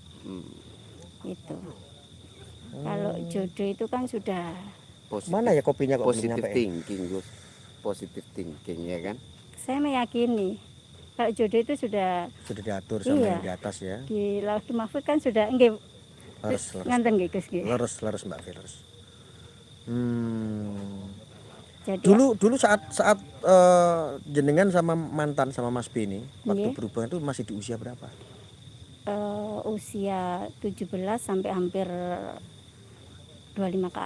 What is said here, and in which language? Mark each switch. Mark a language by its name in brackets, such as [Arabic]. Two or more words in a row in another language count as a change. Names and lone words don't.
[Indonesian] Itu. Kalau jodoh itu kan sudah Mana ya kopinya kok belum Positive nyampe? thinking, Gus. [English] Positive thinking [Indonesian] ya kan. saya meyakini kalau jodoh itu sudah Sudah diatur sama Iya. yang di atas ya. di Lauhul Mahfuz kan sudah nggih Lurus, lurus. [Javanese] nganten nggih Gus nggih. [Indonesian] Lurus Mbak Fe, lurus. Jadi Dulu saat jenengan sama mantan sama Mas B ini waktu Iya. berhubungan itu masih di usia berapa? usia 17 sampai hampir 25 ke atas.